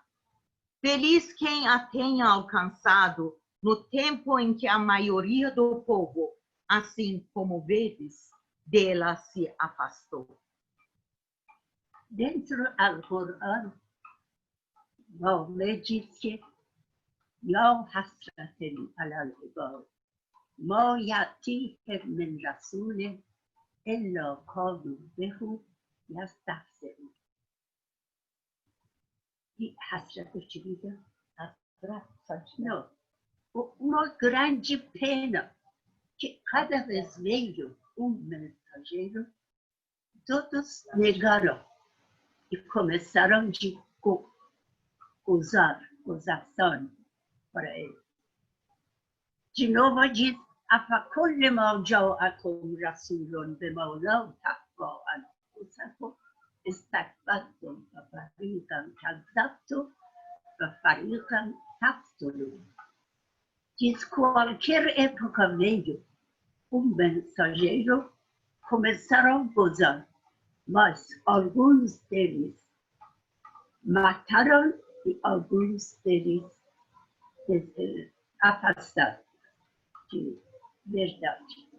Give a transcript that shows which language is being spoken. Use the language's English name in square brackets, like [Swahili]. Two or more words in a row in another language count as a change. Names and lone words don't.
[Portuguese] Feliz quem a tenha alcançado no tempo em que a maioria do povo, assim como vedes, dela se afastou. Dentro do Coran, Maomé diz que [Arabic] يا حسرة على العباد ما يأتيهم من رسول إلا قالوا به يستهزئون. [Portuguese] E hasrata de vida, não, uma grande pena que cada vez veio mensageiro, todos negaram e começaram de usar gozação para ele. De novo diz, [Arabic] أفكل ما جاءكم رسول بما لا تهوى أنفسكم استكبرتم ففريقا كذبتم وفريقا تقتلون. [Portuguese] Diz, qualquer época veio mensageiro, começaram a gozar, mas alguns deles mataram e alguns deles afastaram de verdade.